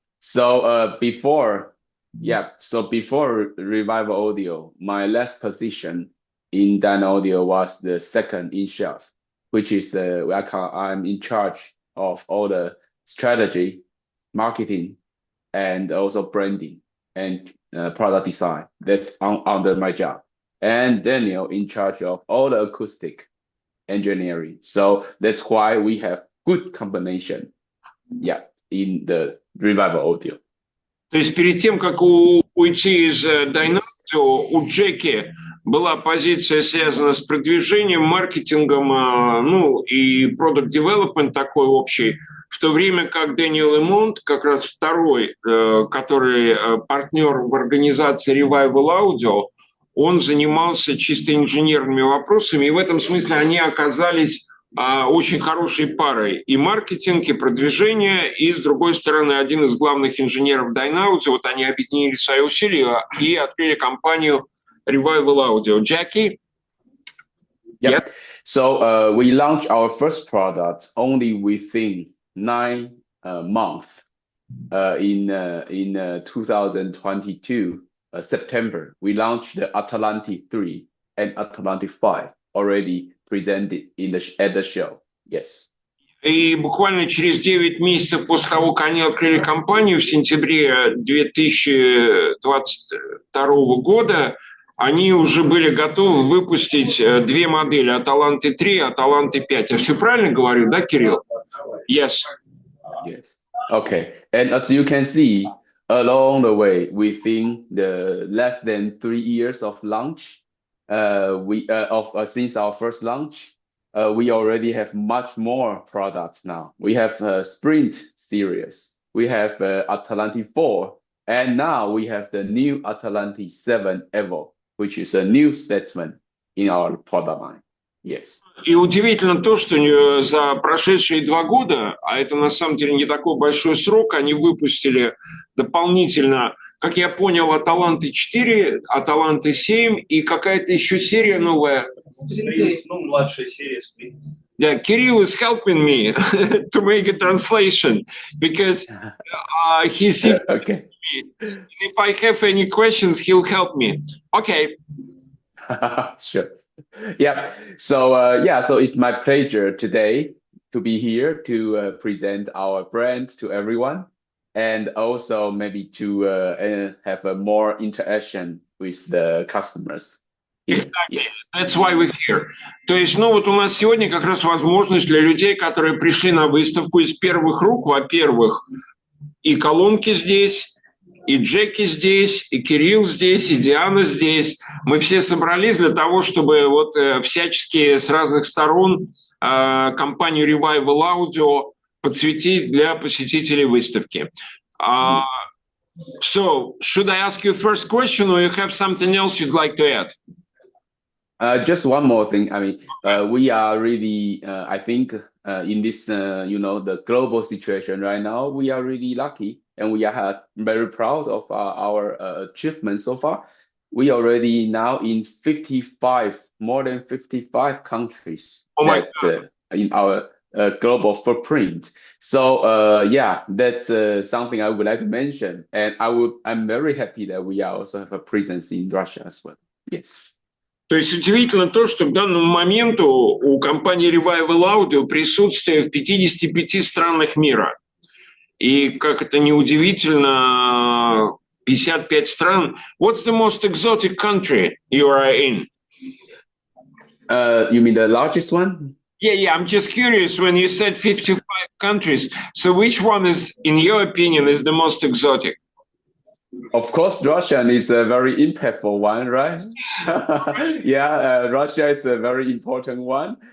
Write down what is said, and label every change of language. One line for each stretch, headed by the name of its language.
English: So before Revival Audio, my last position in Dyno Audio was the second in chef, which is I'm in charge of all the strategy, marketing, and also branding and product design. That's under my job. And Daniel in charge of all the acoustic engineering. So that's why we have good combination, in the Revival Audio.
Russian: То есть перед тем, как уйти из Dyno Audio, у Jacky была позиция, связанная с продвижением, маркетингом, и
English: product development
Russian: такой общий, в то время как Даниэл Лемонт, как раз второй, который партнер в организации Revival Audio, он занимался чисто инженерными вопросами, и в этом смысле они оказались очень хорошей парой и маркетинг, и продвижение, и, с другой стороны, один из главных инженеров Dyno Audio, вот они объединили свои усилия и открыли компанию Revival Audio.
English: Jacky? Yep. So we launched our first product only within 9 months in 2022, September. We launched the Atlantic 3 and Atlantic 5 already presented at the show. Yes.
Russian: И буквально через 9 месяцев после того, как они открыли компанию в сентябре 2022 года, они уже были готовы выпустить 2 модели, Аталанты 3 и Аталанты 5. Я все правильно говорю, да, Кирилл?
English: Yes. Yes. Okay. And as you can see, along the way, within the less than 3 years of launch, since our first launch, we already have much more products now. We have Sprint series, we have Atlantic 4, and now we have the new Atlantic 7 Evo, which is a new statement in our product line. Yes.
Russian: И удивительно то, что за прошедшие 2 года, а это на самом деле не такой большой срок, они выпустили дополнительно, как я понял, Аталанты 4, Аталанты 7 и какая-то еще серия новая. Младшая серия Sprint.
English: Yeah, Kirill is helping me to make a translation because he sees Okay. me. If I have any questions, he'll help me. Okay. Sure. Yeah. So yeah, so it's my pleasure today to be here to present our brand to everyone, and also maybe to have a more interaction with the customers here. Exactly. Yes. That's why we're here.
Russian: То есть, ну вот у нас сегодня как раз возможность для людей, которые пришли на выставку из первых рук, во-первых, и колонки здесь, и Джеки здесь, и Кирилл здесь, и Диана здесь. Мы все собрались для того, чтобы вот всячески с разных сторон компанию Revival Audio подсветить для посетителей выставки.
English: So, should I ask you first question, or you have something else you'd like to add? Just one more thing. I mean, we are really, I think, in this, you know, the global situation right now, we are really lucky, and we are very proud of our achievements so far. We already now in 55, more than 55 countries in our global footprint. So yeah, that's something I would like to mention, and I'm very happy that we also have a presence in Russia as well. Yes.
Russian: То есть удивительно то, что к данному моменту у компании Revival Audio присутствие в 55 странах мира. И как это не удивительно, 55 стран.
English: What's the most exotic country you are in? You mean the largest one? Yeah, I'm just curious when you said 55 countries. So which one is, in your opinion, is the most exotic? Of course, Russia is a very impactful one, right? Yeah, Russia is a very important one.